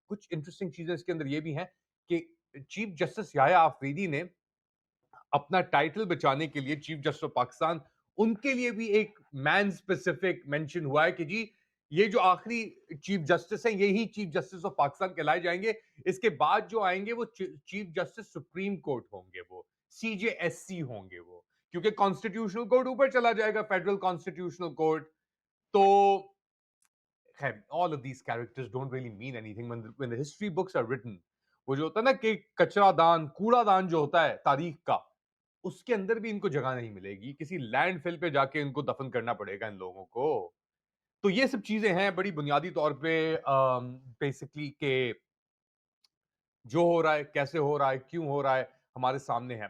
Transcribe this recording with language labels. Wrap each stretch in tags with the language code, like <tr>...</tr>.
<ur>کچھ انٹرسٹنگ چیزیں اس کے اندر یہ بھی ہیں کہ چیف جسٹس یحییٰ آفریدی نے اپنا ٹائٹل بچانے کے لیے, چیف جسٹس آف پاکستان, ان کے لیے بھی ایک مین اسپیسیفک مینشن ہوا ہے کہ جی یہ جو آخری چیف جسٹس ہیں یہی چیف جسٹس آف پاکستان کہلائے جائیں گے. اس کے بعد جو آئیں گے وہ چیف جسٹس سپریم کورٹ ہوں گے, وہ CJSC ہوں گے, وہ کیونکہ کانسٹیٹیوشنل کورٹ اوپر چلا جائے گا, فیڈرل کانسٹیٹیوشنل کورٹ. تو خیر,</ur> <en>all of these characters don't really mean anything when the history books are written.</en> <ur>وہ جو ہوتا ہے نا کہ کچرا دان, کوڑا دان جو ہوتا ہے تاریخ کا, اس کے اندر بھی ان کو جگہ نہیں ملے گی, کسی لینڈ فل پہ جا کے ان کو دفن کرنا پڑے گا ان لوگوں کو. تو یہ سب چیزیں ہیں بڑی بنیادی طور پہ بیسکلی کہ جو ہو رہا ہے, کیسے ہو رہا ہے, کیوں ہو رہا ہے, ہمارے سامنے ہے.</ur>